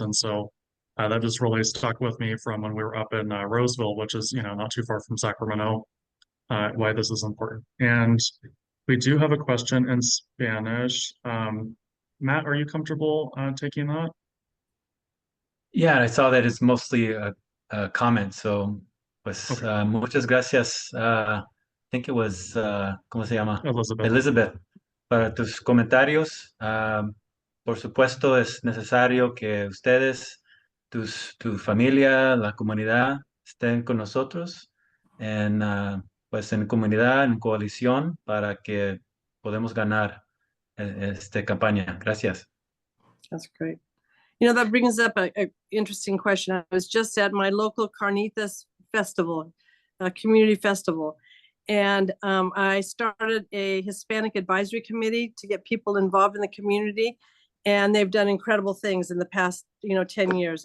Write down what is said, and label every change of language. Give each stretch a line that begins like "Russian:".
English: And so that just really stuck with me from when we were up in Roseville, which is, you know, not too far from Sacramento, why this is important. And we do have a question in Spanish. Matt, are you comfortable taking that? Yeah, I saw that it's mostly a comment.
Spanish: So, pues,
English: Okay.
Spanish: muchas gracias.
English: I think it was,
Spanish: ¿cómo se llama?
English: Elizabeth.
Spanish: Elizabeth, para tus comentarios. Por supuesto, es necesario que ustedes, tu familia, la comunidad, estén con nosotros pues en comunidad, en coalición, para que podamos ganar esta campaña. Gracias.
English: That's great. You know, that brings up a interesting question. I was just at my local Carnitas festival, community festival. And I started a Hispanic advisory committee to get people involved in the community. And they've done incredible things in the past, you know, 10 years.